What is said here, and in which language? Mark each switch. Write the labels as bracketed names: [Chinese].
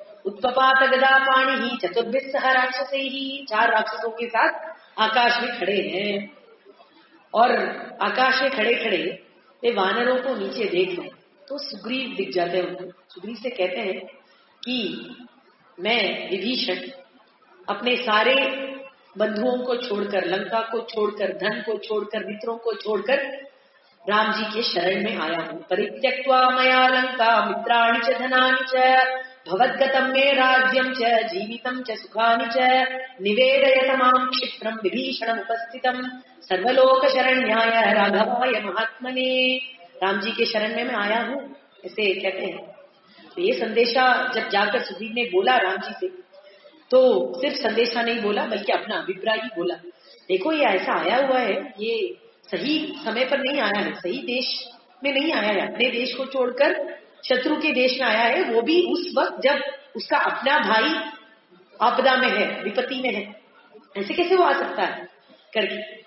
[Sanskrit] उत्पपात गदा पाणी ही चतुर्भिस राक्षस ही, [Hindi] चार राक्षसों के साथ आकाश में खड़े हैं और आकाश में खड़े खड़े वे वानरों को नीचे देख रहे तो सुग्रीव दिख जाते हैं। सुग्रीव से कहते हैं कि मैं विभीषण अपने सारे बंधुओं को छोड़कर, लंका को छोड़कर, धन को छोड़कर, मित्रों को छोड़कर राम जी के शरण में आया हूँ। [Sanskrit] परित्यक्त्वा मया लंका मित्राणि च धनानि च भवद्गतं मे राज्यं च जीवितं च सुखानि च निवेदयत मां क्षिप्रं विभीषणम् उपस्थितं सर्वलोक शरण्याय राघवाय महात्मने। [Hindi] राम जी के शरण में मैं आया हूँ ऐसे कहते हैं। तो ये संदेशा जब जाकर सुग्रीव ने बोला राम जी से, तो सिर्फ संदेशा नहीं बोला बल्कि अपना अभिप्राय ही बोला, देखो ये ऐसा आया हुआ है, ये सही समय पर नहीं आया है, सही देश में नहीं आया है, अपने देश को छोड़कर शत्रु के देश में आया है, वो भी उस वक्त जब उसका अपना भाई आपदा में है, विपत्ति में है, ऐसे कैसे वो आ सकता है करके।